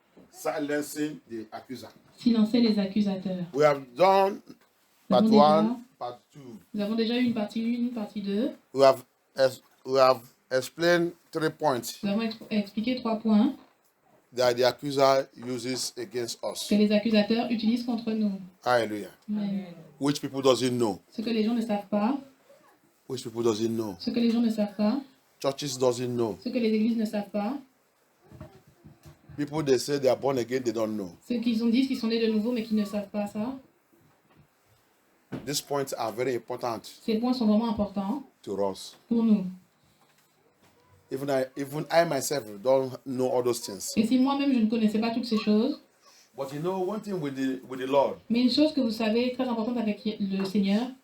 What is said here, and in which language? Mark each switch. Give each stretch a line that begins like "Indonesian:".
English: Silencing the accuser.
French: Silencer les accusateurs.
English: We have done part
French: Nous avons
English: 1, part 2.
French: Nous avons déjà eu une partie 1, une partie 2.
English: We have explained 3 points
French: Nous avons expliqué 3 points
English: that the accuser uses against us.
French: que les accusateurs utilisent contre nous. Hallelujah. Amen.
English: Which people doesn't know.
French: Ce que les gens ne savent pas,
English: Which people doesn't know.
French: ce que les gens ne savent pas,
English: Churches doesn't know.
French: ce que les églises ne savent pas,
English: People they say they are born again, they don't know.
French: ceux qui disent qu'ils sont nés de nouveau mais qui ne savent pas ça.
English: These points are very important
French: Ces points sont vraiment importants
English: to us.
French: pour nous.
English: Even I myself don't know all those things.
French: Et si moi-même je ne connaissais pas toutes ces choses,
English: But you know, one thing with the Lord,
French: mais une chose que vous savez très importante avec le Seigneur,